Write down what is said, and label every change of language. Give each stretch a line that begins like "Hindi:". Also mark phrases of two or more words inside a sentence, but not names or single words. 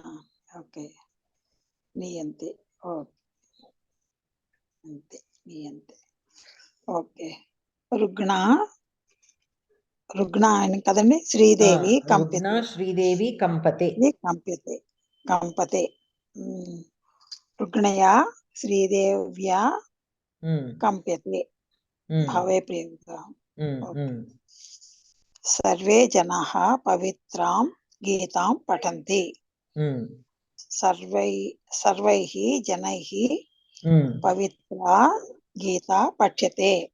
Telugu: ఓకే, నీయంతే. అంతే, నీయంతే. ఓకే, రుగ్ణ అని కదండి.
Sanskrit: శ్రీదేవి కంపతే. కంపతే. रुग्णया श्रीदेव्या कंप्यते भवे प्रयोगः सर्वे जनाः पवित्रां गीतां पठन्ति सर्वैः जनैः पवित्रा गीता पठ्यते